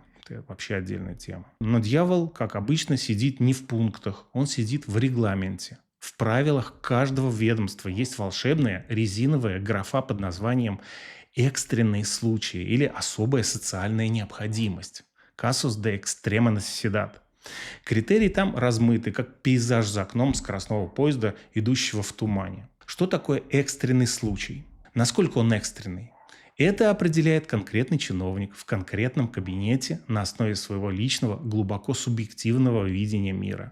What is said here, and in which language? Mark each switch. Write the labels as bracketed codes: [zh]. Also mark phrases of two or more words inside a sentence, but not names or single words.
[ru] Это вообще отдельная тема. Но дьявол, как обычно, сидит не в пунктах, он сидит в регламенте. В правилах каждого ведомства есть волшебная резиновая графа под названием «экстренные случаи» или «особая социальная необходимость» [es] (casos de extrema necesidad). [ru] Критерии там размыты, как пейзаж за окном скоростного поезда, идущего в тумане. Что такое экстренный случай? Насколько он экстренный? Это определяет конкретный чиновник в конкретном кабинете на основе своего личного, глубоко субъективного видения мира.